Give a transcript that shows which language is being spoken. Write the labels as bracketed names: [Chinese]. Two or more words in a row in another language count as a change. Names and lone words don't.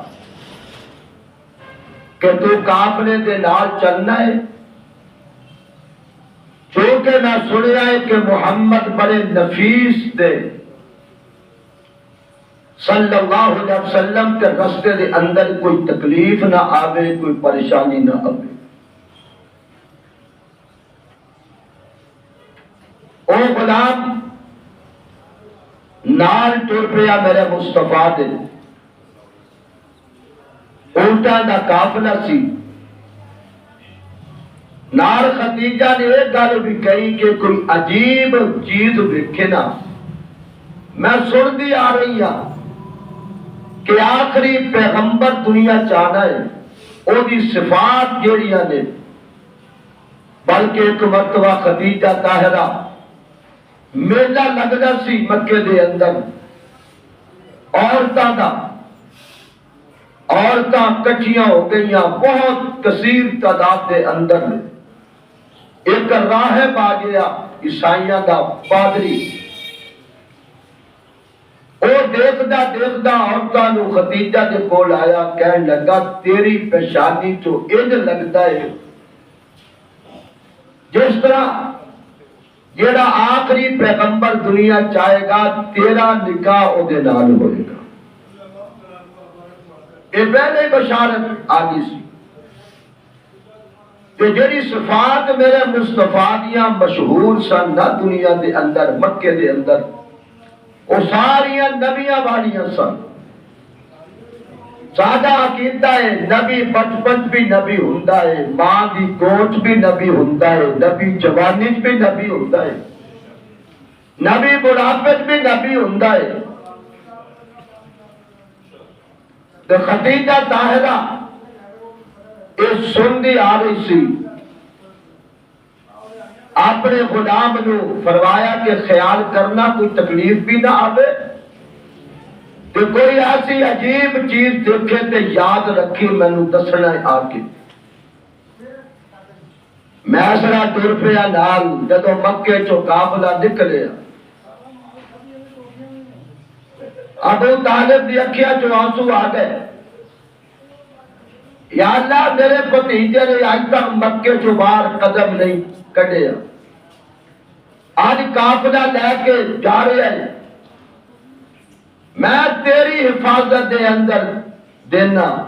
[Punjabi] کہ تو قافلے دے نال چلنا ہے، چونکہ میں سنیا ہے کہ محمد بڑے نفیس دے صلی اللہ علیہ وسلم کے رستے دے اندر کوئی تکلیف نہ آوے، کوئی پریشانی نہ آوے۔ او غلام نال ٹر پیا میرے مصطفیٰ دے، اونٹاں دا قافلہ سی، نال خدیجہ نے ایک گل بھی کہی کہ کوئی عجیب چیز دیکھے نا، میں سنتی آ رہی ہوں کہ آخری پیغمبر دنیا چاہنا ہے او دی صفات جیڑیاں نے، بلکہ ایک مرتبہ خدیجہ طاہرہ میلہ لگدا سی مکے دے اندر، عورتاں کٹھیاں ہو گئیاں بہت کثیر تعداد دے اندر، ایک راہب آ گیا عیسائیاں دا پادری، وہ دیکھدا دیکھدا عورتاں نو ختیجہ دے کول آیا، کہن لگا تیری پیشانی تو انج لگتا ہے جس طرح جیڑا آخری پیغمبر دنیا چاہے گا تیرا نکاح او دے نال ہوئے گا۔ یہ پہلے بشارت آ گئی سی کہ جڑی صفات میرے مصطفیٰ دیاں مشہور سن نہ دنیا دے اندر مکے دے اندر، وہ ساریاں نبیاں والیاں سن۔ سادہ عقیدہ ہے نبی بچپن بھی نبی ہوندا ہے، ماں دی گود بھی نبی ہوندا ہے، نبی جوانی بھی نبی ہوندا ہے، نبی بڑھاپے بھی نبی ہوندا ہے۔ تو خدیجہ طاہرہ اس سندی آ رہی سی، اپنے غلام نو فرمایا کہ خیال کرنا کوئی تکلیف بھی نہ آوے، کہ کوئی ایسی عجیب چیز دیکھے تے یاد رکھی مینوں دسنا آ کے۔ میں سرا ٹر پیا نال، جدو مکے چو قافلہ نکلیا، ابو طالب دی اکھیاں چو آنسو آ گئے، یا اللہ میرے بھتیجے نے آج تک مکے چو باہر قدم نہیں کڈیا، آج قافلہ لے کے جا رہے ہیں، میں تیری حفاظت دے اندر دینا۔